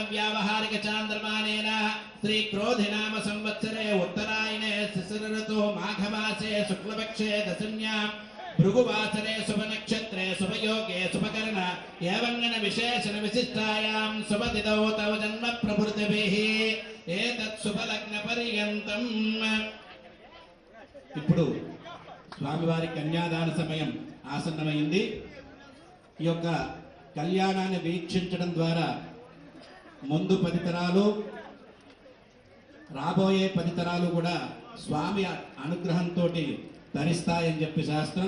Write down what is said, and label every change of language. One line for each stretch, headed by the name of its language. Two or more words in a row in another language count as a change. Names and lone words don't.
Sanskrit: व्यावहारिक चांद्रमानेन श्री क्रोधिनाम संवत्सरे उत्तरायणे शिशिर ऋतु माघमासे शुक्लपक्षे दशम्यां भृगुवासरे शुभनक्षत्रे शुभयोगे शुभकर्ण एवं विशेषण विशिष्टायां शुभतिथौ तव जन्म प्रभृतिभिः एतत् शुभलग्न पर्यन्तम्
Telugu: ఇప్పుడు స్వామివారి కన్యాదాన సమయం ఆసన్నమైంది. ఈ యొక్క కళ్యాణాన్ని వీక్షించడం ద్వారా ముందు 10 తరాలు రాబోయే 10 తరాలు కూడా స్వామి అనుగ్రహంతో ధరిస్తాయని చెప్పి శాస్త్రం.